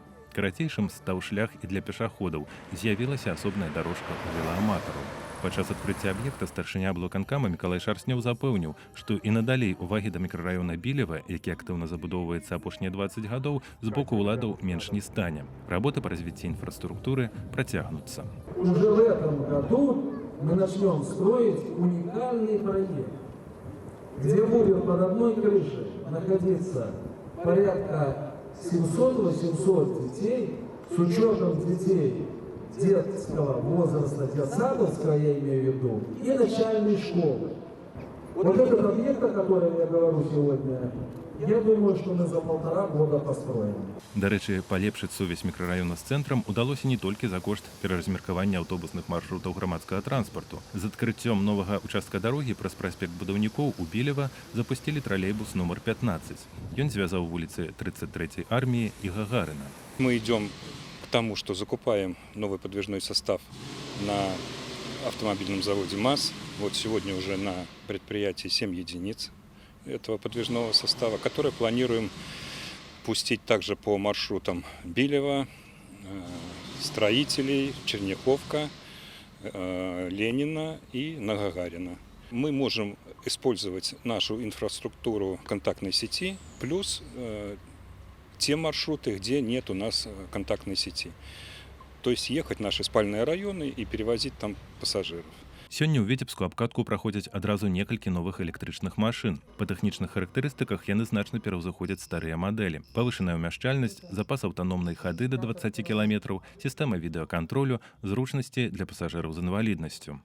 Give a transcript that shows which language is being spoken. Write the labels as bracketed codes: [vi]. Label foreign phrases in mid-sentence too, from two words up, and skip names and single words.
[be] Карацейшым стаў шлях і для пешаходаў. З'явілася асобная дарожка ў велааматараў. Падчас адкрыцця аб'екта старшыня аблвыканкама Мікалай Шарснёў запэўніў, што і надалей увагі да мікрараёна Білева, які актыўна забудоўваецца апошнія 20 гадоў, з боку ўладаў менш не стане. Работы па развіцці інфраструктуры працягнуцца. [ru] Уже в этом году мы начнем строить уникальный проект, где будет под одной крышей находиться порядка 700-800 детей, с учетом детей детского возраста, детсадовского, я имею в виду, и начальной школы. Вот этот объект, о котором я говорю сегодня, я думаю, что мы за 1,5 года построим. [be] Дарэчы, палепшыць сувязь мікрараёна з цэнтрам удалося не толькі за кошт пераразмеркавання аўтобусных маршрутаў грамадскага транспарту. З адкрыццём новага участка дарогі праз праспект будаўнікоў у Білева запусцілі тралейбус нумар 15. Ён звязаў вуліцы 33-й арміі і Гагарына. [ru] Мы идем к тому, что закупаем новый подвижной состав на автомобильном заводе МАЗ. Вот сегодня уже на предприятии 7 единиц этого подвижного состава, которые планируем пустить также по маршрутам Билева, Строителей, Черняховка, Ленина и на Гагарина. Мы можем использовать нашу инфраструктуру контактной сети плюс те маршруты, где нет у нас контактной сети. То есть ехать в наши спальные районы и перевозить там пассажиров. [be] Сёння ў Віцебску абкатку праходзяць адразу некалькі новых электрычных машын. Па тэхнічных характарыстыках яны значна пераўзыходзяць старыя мадэлі. Павышаная ўмяшчальнасць, запас аўтаномнай хады да 20 кіламетраў, сістэма відэакантролю, зручнасці для пасажыраў з інваліднасцю.